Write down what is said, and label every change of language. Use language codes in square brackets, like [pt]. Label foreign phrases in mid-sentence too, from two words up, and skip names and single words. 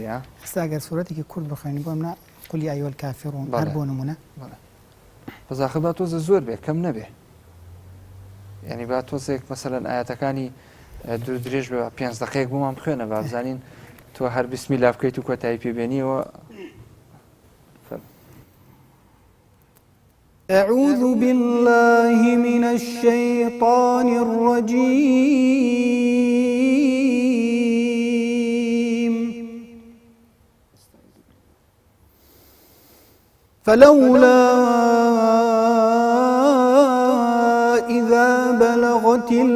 [ckb] ئێستا ئەگەر سوورەتێکی کورد بخوێنی بۆ منە [ar] قل یا ئەیها الکافرون [ckb] هەر بۆ نمونە بەزاخە با تۆزە زۆر بێ کەم نەبێ یعنی با تۆزێک مەسەلەن ئاەتەکانی دوور درێژ بە 5 دقەیەک بۆمان بخوێنە با بزانین تۆ هەر بسمیلا بکەیت و کۆتایی پێبێنیەوە [ar] أعوذ بالله من الشيطان الرجيم فلولا إذا بلغت